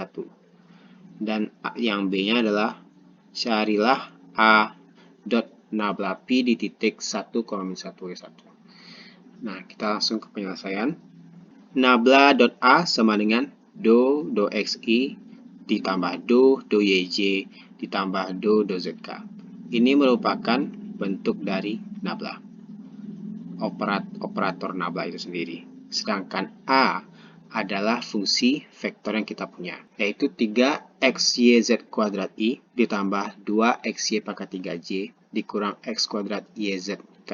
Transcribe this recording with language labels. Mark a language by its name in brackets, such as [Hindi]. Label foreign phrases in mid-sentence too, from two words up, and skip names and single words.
[Indonesian] Dan yang B-nya adalah carilah A dot nabla P di titik 1, min 1, 1. Nah, kita langsung ke penyelesaian. Nabla dot A sama dengan do xi ditambah do yj ditambah do zk. Ini merupakan bentuk dari nabla. Operator nabla itu sendiri. Sedangkan A adalah fungsi vektor yang kita punya, yaitu 3xyz kuadrat I ditambah 2xy pangkat 3j dikurang x kuadrat yzk.